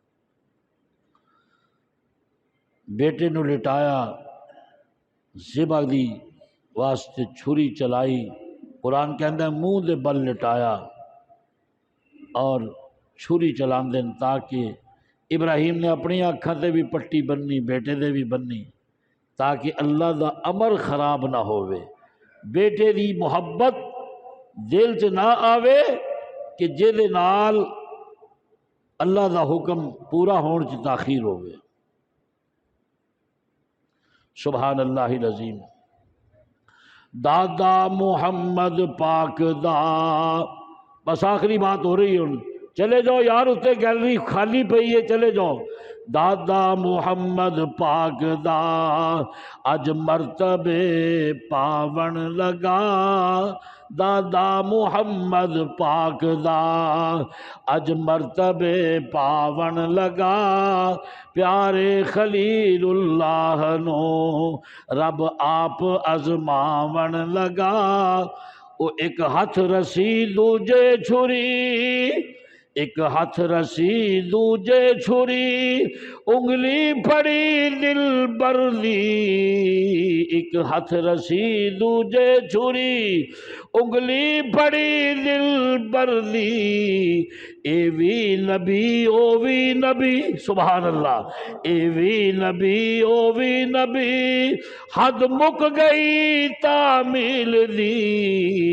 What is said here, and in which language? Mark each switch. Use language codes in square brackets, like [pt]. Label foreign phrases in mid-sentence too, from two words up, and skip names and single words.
[pa] بیٹے نو لٹایا، ذبح دی واسطے چھری چلائی. قرآن کہندا ہے منہ دے بل لٹایا اور چھری چلاندے تاکہ ابراہیم نے اپنی آنکھاں تے بھی پٹی بننی، بیٹے دے بھی بننی، تاکہ اللہ دا امر خراب نہ ہوئے. بیٹے دی محبت دل چ نہ آوے کہ جے نال اللہ دا حکم پورا ہون چ تاخیر ہوئے. [ar] سبحان اللہ العظیم. [pa] دادا محمد پاک دا، بس آخری بات ہو رہی ہے. چلے جاؤ یار، اتنے گیلری خالی پئی ہے، چلے جاؤ. دادا محمد پاک دا اج مرتبے پاون لگا. دادا محمد پاک دا اج مرتبے پاون لگا. پیارے خلیل اللہ نو رب آپ ازماون لگا. او ایک ہاتھ رسی دوجے چھری، ایک ہاتھ رسی دوجے چھری، انگلی پڑی دل بر دی. ایک ہاتھ رسی دوجے چھری، انگلی پڑی دل بر دی. اے وی نبی او وی نبی، سبحان اللہ. اے وی نبی او وی نبی، حد مک گئی تعمیل دی.